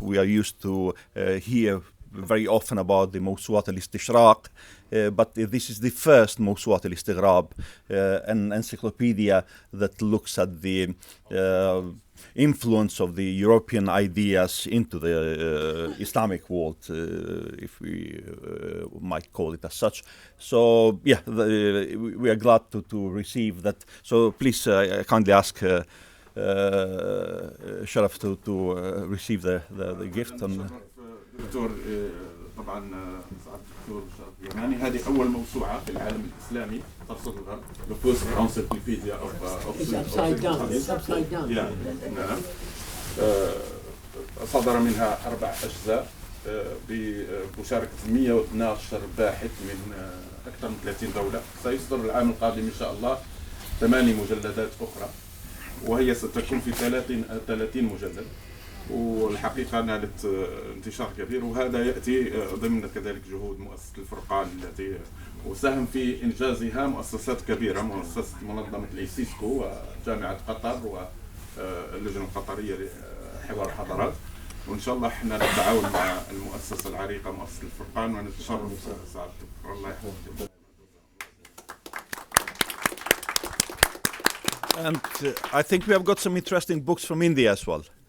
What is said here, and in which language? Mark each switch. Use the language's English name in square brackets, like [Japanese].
[English] We are used to hear very often about the Mawsu'at al-Istishraq, but this is the first Mawsu'at al-Istighrab, an encyclopedia that looks at the influence of the European ideas into the Islamic world, if we might call it as such. So yeah, we are glad to receive that. So please, I kindly ask Sharaf to receive the gift. [Arabic] دكتور طبعا الدكتور شرف يماني، هذه أول موسوعة في العالم الإسلامي ترصدها [English] The First Encyclopedia of It's upside down. It's upside down. [Arabic] نعم. صدر منها 4 أجزاء بمشاركة 112 باحث من أكثر من 30 دولة. سيصدر العام القادم إن شاء الله 8 مجلدات أخرى، وهي ستكون في 30 مجلد. والحقيقة نالت انتشار كبير، وهذا يأتي ضمن كذلك جهود مؤسسة الفرقان التي وساهم في إنجازها مؤسسات كبيرة، مؤسسة منظمة الإيسيسكو وجامعة قطر واللجنة القطرية لحوار الحضارات. وإن شاء الله احنا نتعاون مع المؤسسة العريقة مؤسسة الفرقان ونتشرف بسعادتك. الله يحفظك. [English] And I think we have got some interesting books from India as well.